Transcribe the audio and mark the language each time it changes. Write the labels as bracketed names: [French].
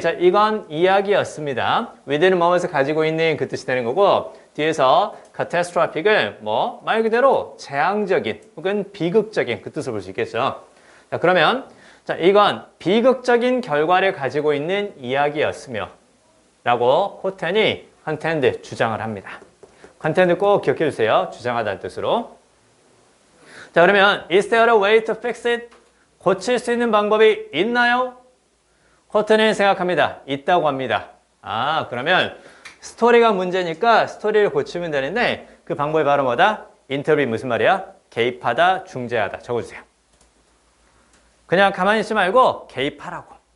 [Korean] 자, 이건 이야기였습니다. [English] within moment [Korean] 을 가지고 있는 그 뜻이 되는 거고, 뒤에서 catastrophic을 말 그대로 재앙적인 혹은 비극적인 그 뜻을 볼 수 있겠죠. 자, 그러면 자, 이건 비극적인 결과를 가지고 있는 이야기였으며 라고 코튼이 컨텐트 주장을 합니다. 컨텐트 꼭 기억해 주세요. 주장하다는 뜻으로. 자, 그러면 [English] is there a way to fix it? [Korean] 고칠 수 있는 방법이 있나요? 코튼은 생각합니다. 있다고 합니다. 아, 그러면 스토리가 문제니까 스토리를 고치면 되는데 그 방법이 바로 뭐다? 인터뷰 무슨 말이야? 개입하다, 중재하다. 적어주세요. 그냥 가만히 있지 말고 개입하라고.